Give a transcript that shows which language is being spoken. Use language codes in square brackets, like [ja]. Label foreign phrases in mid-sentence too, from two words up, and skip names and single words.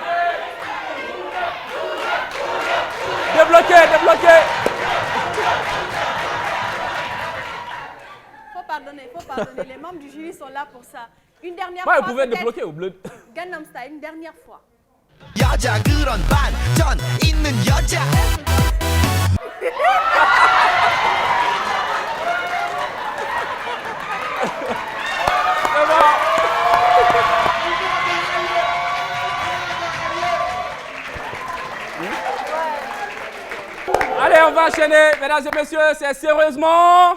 [fr] Débloqué, débloqué. Faut pardonner. Les membres du jury sont là pour ça. Une dernière Ouais, fois. vous pouvez peut-être. débloquer ou bleu. Gangnam Style, une dernière fois. [ko] 여자 그런 반전 있는 여자 [fr] C'est bon. Allez, on va enchaîner, mesdames et messieurs, c'est sérieusement.